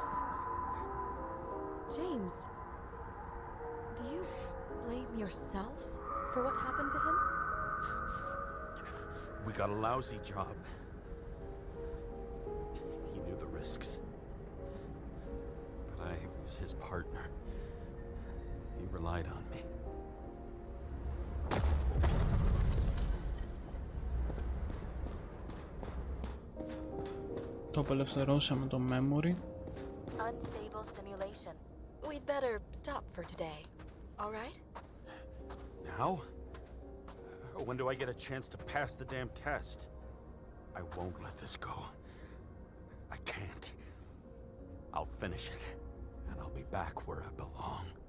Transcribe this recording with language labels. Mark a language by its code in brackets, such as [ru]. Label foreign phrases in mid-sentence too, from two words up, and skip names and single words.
[en] James, do you blame yourself for what happened to him? We got a lousy job. He knew the risks. But I was his partner. He relied on me. [el] Το απελευθερώσαμε το memory. [en] Unstable simulation. We'd better stop for today. All right? Now? When do I get a chance to pass the damn test? I won't let this go. I can't. I'll finish it, and I'll be back where I belong.